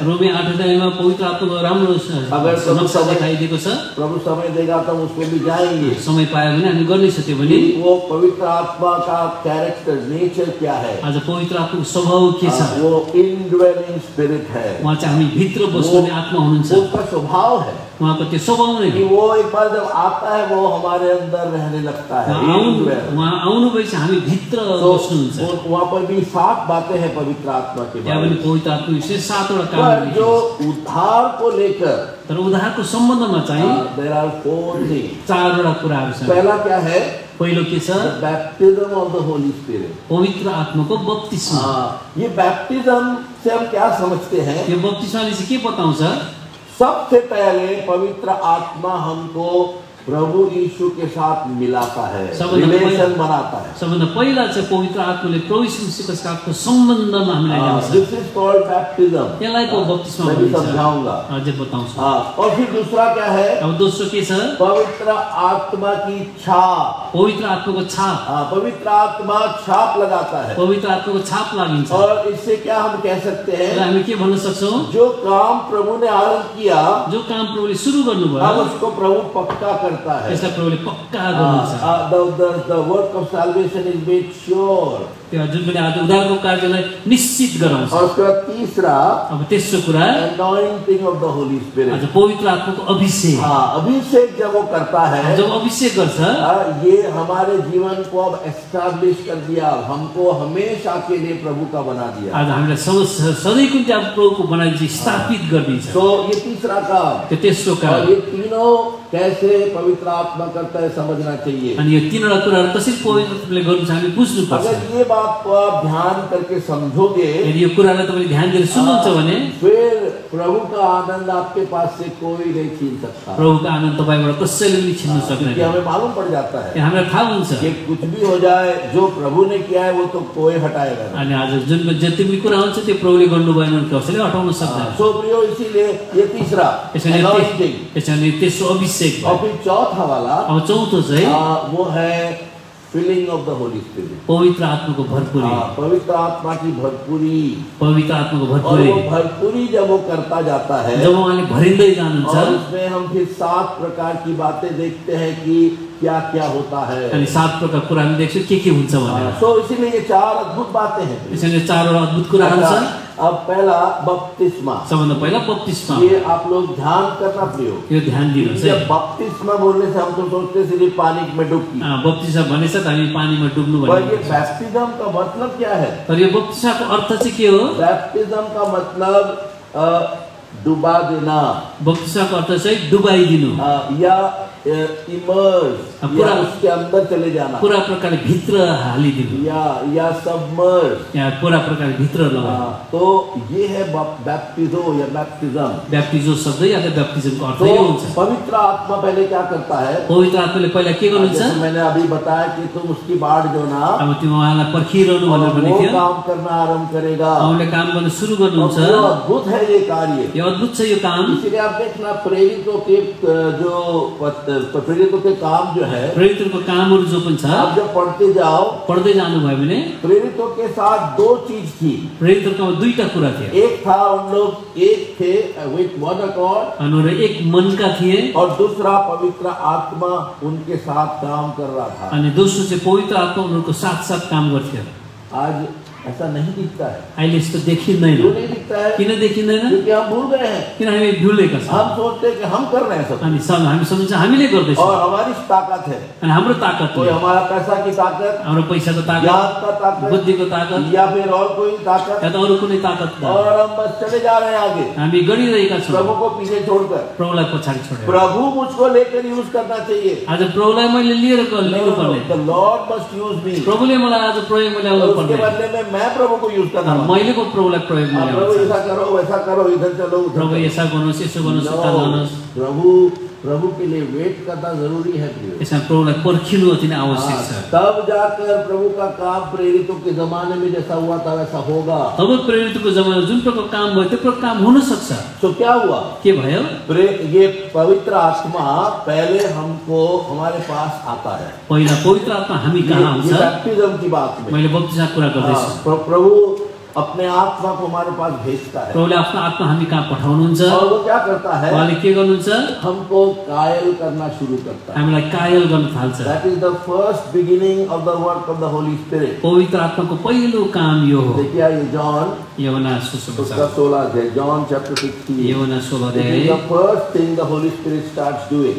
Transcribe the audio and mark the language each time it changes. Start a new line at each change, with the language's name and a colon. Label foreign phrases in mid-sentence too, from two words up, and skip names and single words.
Nepali: रोमी 8 अध्यायमा पवित्र आत्माको राम्रो नक्सा देखाइदिएको छ।
Hindi: प्रभु समय देगा तो उसको भी जाएंगे,
Nepali: समय पायो भने हामी गर्नै सक्यो भने।
Hindi: वो पवित्र आत्मा का कैरेक्टर, नेचर क्या है?
Nepali: आज पवित्र आत्माको स्वभाव के छ?
Hindi: वो इनड्वेलिंग स्पिरिट है।
Nepali: उहाँ चाहिँ हामी भित्र बस्ने आत्मा हुनुहुन्छ।
Hindi: वो उसका स्वभाव है,
Nepali: उहाँको त्यो स्वभाव नै
Hindi: कि वो एक बार जब आता है वो हमारे अंदर रहने लगता है।
Nepali: उहाँ आउनुभएपछि हामी भित्र बस्नुहुन्छ।
Hindi: वहाँ पर भी 7 बातें हैं पवित्र आत्मा के
Nepali: त्यहाँ पनि पवित्र आत्मा विषय 7 वटा काम
Hindi: जो उद्धार को लेकर,
Nepali: तर उद्धारको सम्बन्धमा चाहिँ
English: There are 4 things.
Nepali: 4 वटा कुराहरू छन्।
Hindi: पहला क्या है?
Nepali: पहिलो के छ?
English: Baptism of the Holy Spirit,
Nepali: पवित्र आत्माको बप्तिस्मा।
Hindi: ये बैप्टिज्म से हम क्या समझते हैं?
Nepali: यो बप्तिस्माले चाहिँ के बताउँछ?
Hindi: सबसे पहले पवित्र आत्मा हमको प्रभु यीशु के साथ मिलाता है, रिलेशन बनाता है।
Nepali: सबभन्दा पहिला चाहिँ पवित्र आत्माले प्रभु यीशुको साथको सम्बन्धमा हामीलाई ल्याउँछ।
English: This is called baptism.
Nepali: यसलाई को बप्तिस्मा भनिन्छ।
Hindi: मैं समझाऊंगा,
Nepali: अझै बताउँछु।
Hindi: और फिर दूसरा क्या है?
Nepali: अब दोस्रो के छ?
Hindi: पवित्र आत्मा की छाप।
Nepali: पवित्र आत्माको छाप।
Hindi: पवित्र आत्मा छाप लगाता है।
Nepali: पवित्र आत्माको छाप लागिन्छ।
Hindi: और इससे क्या हम कह सकते हैं?
Nepali: हामी के भन्न सक्छौँ?
Hindi: जो काम प्रभु ने आरंभ किया,
Nepali: जो काम प्रभुले सुरु गर्नुभयो,
Hindi: अब उसको प्रभु पक्का करता है।
Nepali: यसलाई प्रभुले पक्का गर्नुहुन्छ।
English: The work of salvation is made sure.
Nepali: त्यो जुन पनि आज उद्धारको कार्यलाई निश्चित गराउँछ।
Hindi: और उसका तीसरा,
Nepali: अब तेस्रो कुरा,
English: anointing of the Holy Spirit।
Nepali: आज पवित्र आत्माको अभिषेक।
Hindi: अभिषेक जब वो करता है,
Nepali: जब अभिषेक गर्छ,
Hindi: ये हमारे जीवन को अब एस्टैब्लिश कर दिया, हमको हमेशा के लिए प्रभु का बना दिया।
Nepali: आज हामीलाई सधैँको निम्ति अब प्रभुको बनाइ स्थापित गरिदिन्छ।
Hindi: तो ये तीसरा काम।
Nepali: त्यो तेस्रो काम।
Hindi: ये तीनों कैसे पवित्र आत्मा करता है समझना चाहिए।
Nepali: अनि यो तीनवटा कुराहरू कसरी पवित्रले गर्नुहुन्छ हामी बुझ्नुपर्छ।
Hindi: अगर ये बात को आप ध्यान करके समझोगे,
Nepali: यदि यो कुरालाई तपाईले ध्यान दिएर सुन्नुहुन्छ भने
Hindi: फिर प्रभु का आनंद आपके पास से कोई नहीं छीन सकता।
Nepali: प्रभुको आनन्द तपाईबाट कसैले पनि छिन्न सक्दैन।
Hindi: क्योंकि हमें मालूम पड़ जाता है,
Nepali: हामीलाई थाहा हुन्छ
Hindi: कि कुछ भी हो जाए, जो प्रभु ने किया है वो तो कोई हटाएगा नहीं।
Nepali: अनि आज जुन जति पनि कुरा हुन्छ त्यो प्रभुले गर्नुभएन भने कसैले हटाउन सक्दैन।
Hindi: सो प्रियो, इसीलिए ये तीसरा
Nepali: त्यसैले तेस्रो अभिषेक।
Hindi: और फिर चौथा वाला,
Nepali: अब चौथो चाहिँ
Hindi: वो है
English: filling of the Holy Spirit.
Nepali: पवित्र आत्माको भरपुरी।
Hindi: पवित्र आत्मा की भरपुरी।
Nepali: पवित्र आत्माको
Hindi: और
Nepali: भरपुरी।
Hindi: वो भरपुरी जब वो करता जाता है,
Nepali: जब उहाँले भरिँदै जानुहुन्छ,
Hindi: और उसमें हम फिर 7 प्रकार की बातें देखते हैं कि क्या क्या होता है।
Nepali: अनि 7 प्रकार कुरा हामी देख्छौँ के हुन्छ भनेर।
Hindi: सो इसीलिए ये 4 अद्भुत बातें हैं।
Nepali: त्यसैले 4 वटा अद्भुत कुराहरू छन्।
Hindi: अब पहला बपतिस्मा।
Nepali: सबभन्दा पहिला बप्तिस्मा।
Hindi: ये आप लोग ध्यान करना प्रियो,
Nepali: यो ध्यान दिनुहोस् है।
Hindi: जब बपतिस्मा बोलने से हम तो सोचते सिर्फ पानी में डुबकी।
Nepali: बप्तिस्मा भनेछ त हामी पानीमा डुब्नु
Hindi: पर
Nepali: भनेको
Hindi: ये बैप्टिज्म का मतलब क्या है?
Nepali: तर यो बप्तिस्माको अर्थ चाहिँ के हो?
Hindi: बैप्टिज्म का मतलब डुबा देना।
Nepali: बप्तिस्माको अर्थ चाहिँ डुबाइदिनु
Hindi: या इमर्स, या उसके अंदर चले जाना,
Nepali: पूरा प्रकारले भित्र हालिदिनु,
Hindi: या सबमर्ज,
Nepali: या पूरा प्रकारले भित्र लगाउनु।
Hindi: तो ये है बैप्टिजो या बैप्टिज्म।
Nepali: बैप्टिजो शब्द या त बैप्टिज्मको अर्थ यो हुन्छ।
Hindi: पवित्र आत्मा पहले क्या करता है?
Nepali: पवित्र आत्माले पहिला के गर्नुहुन्छ?
Hindi: मैंने अभी बताया कि तुम उसकी बाढ़ जो ना,
Nepali: अब त्यो उहाँलाई पर्खिरहनु भनेर भनेको थियो।
Hindi: काम करना आरंभ करेगा,
Nepali: उहाँले काम गर्न सुरु गर्नुहुन्छ।
Hindi: अद्भुत है ये कार्य,
Nepali: यो अद्भुत छ यो काम।
Hindi: इसलिए आप देखना प्रेरितों के जो प्रेरितों के काम जो है,
Nepali: प्रेरितों कामहरू जो पनि छ,
Hindi: आप जब पढ़ते
Nepali: जानु भयो भने
Hindi: प्रेरितों के साथ 2 चीज थी।
Nepali: प्रेरितों में 2टा कुरा थियो।
Hindi: एक था उन लोग एक थे
English: with one accord,
Nepali: उनीहरू एक मनका थिए,
Hindi: और दूसरा पवित्र आत्मा उनके साथ काम कर रहा था।
Nepali: अनि दोस्रो चाहिँ पवित्र आत्मा उनीहरूको साथ काम गर्थ्यो।
Hindi: आज ऐसा नहीं दिखता है।
Nepali: अहिले यस्तो देखिँदैन।
Hindi: क्यों नहीं दिखता है?
Nepali: किन देखिँदैन?
Hindi: क्योंकि हम भूल गए हैं।
Nepali: किन हामी भुलेका छौँ।
Hindi: हम सोचते हैं कि हम कर रहे हैं सब,
Nepali: अनि हामी सम्झन्छ हामीले गर्दैछौँ,
Hindi: और हमारी ताकत है,
Nepali: अनि हाम्रो ताकत
Hindi: कोई हमारा पैसा की ताकत,
Nepali: हाम्रो पैसाको ताकत,
Hindi: याद का ताकत,
Nepali: बुद्धिको ताकत,
Hindi: या फिर और कोई ताकत,
Nepali: या त अरू कुनै ताकत,
Hindi: और हम बस चले जा रहे हैं आगे,
Nepali: हामी गरिरहेका छौँ
Hindi: प्रभु को पीछे छोड़कर।
Nepali: प्रभुलाई पछाडि छोडेर।
Hindi: प्रभु मुझको लेकर यूज करना चाहिए।
Nepali: आज प्रभुलाई मैले लिएर लिनुपर्ने।
English: The Lord must use me।
Nepali: प्रभुले मलाई आज प्रयोगमा ल्याउनु पर्ने।
Hindi: उसके बदले में मैं प्रभु को यूज करना।
Nepali: मैले को प्रभुलाई प्रयोगमा ल्याउँछु।
Hindi: प्रभु ऐसा करो, वैसा करो, इधर चलो,
Nepali: प्रभु ऐसा गर्नुहोस्, यसो गर्नुहोस्, उता जानुहोस्।
Hindi: प्रभु प्रभु के लिए वेट करना जरूरी है प्रिय।
Nepali: यसमा प्रभुलाई पर्खिनु अति नै आवश्यक छ।
Hindi: तब जाकर प्रभु का काम प्रेरितों के जमाने में जैसा हुआ था वैसा होगा।
Nepali: तब प्रेरितको जमाना जुन प्रकारको काम भयो त्यो प्रकारको काम हुन सक्छ।
Hindi: तो क्या हुआ?
Nepali: के भयो?
Hindi: ये पवित्र आत्मा पहले हमको हमारे पास आता है।
Nepali: पहिला पवित्र आत्मा हामी कहाँ आउँछ?
Hindi: बैप्टिज्म की बात में
Nepali: मैले बप्तिस्मको कुरा गर्दैछु।
Hindi: प्रभु अपने आत्मा को हमारे पास भेजता है।
Nepali: प्रभुले आफ्नो आत्मा हामी कहाँ पठाउनुहुन्छ
Hindi: और वो क्या करता है?
Nepali: उहाँले के गर्नुहुन्छ?
Hindi: हमको कायल करना शुरू करता है।
Nepali: हामीलाई कायल गर्न थाल्छ।
English: That is the first beginning of the work of the Holy Spirit.
Nepali: पवित्र आत्माको पहिलो काम यो हो।
Hindi: देखिए ये जॉन
Nepali: यूहन्ना सुसमाचार 16 अध्याय,
English: John chapter 16.
Nepali: यूहन्ना 16
English: This
Nepali: अध्याय।
English: is the first thing the Holy Spirit starts doing.